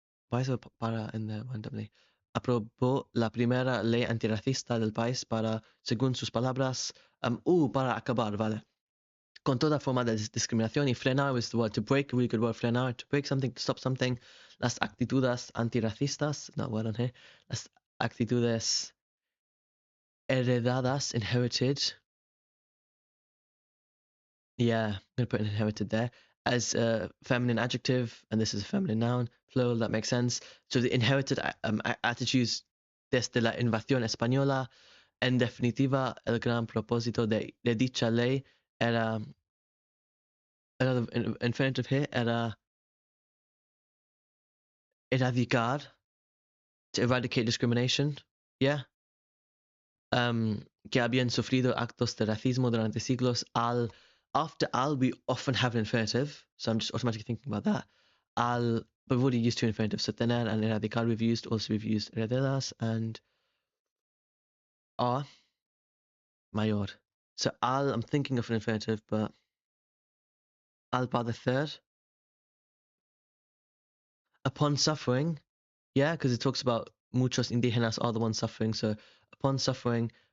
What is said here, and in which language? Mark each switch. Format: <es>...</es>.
<en>why is it para in there randomly?</en> <es>Aprobó la primera ley antirracista del país para, según sus palabras, para acabar, vale.</es> <en>Con toda forma de discriminación y frenar was the word to break, a really good word, frenar, to break something, to stop something.</en> <es>Las actitudes antirracistas, not word on here, las actitudes heredadas, inherited.</es> <en>Yeah, I'm going to put inherited there as a feminine adjective, and this is a feminine noun, plural, that makes sense.</en> <es>So the inherited attitudes desde la invasión española, en definitiva, el gran propósito de dicha ley era, the infinitive here, era erradicar, to eradicate discrimination, yeah. Que habían sufrido actos de racismo durante siglos.</es> <en>After al, we often have an infinitive, so I'm just automatically thinking about that. Al, but we've already used two infinitives, so tener and erradicar we've used, also we've used herederas and a mayor. So al, I'm thinking of an infinitive, but al padecer, upon suffering, yeah, because it talks about muchos indígenas are the ones suffering, so upon suffering,</en>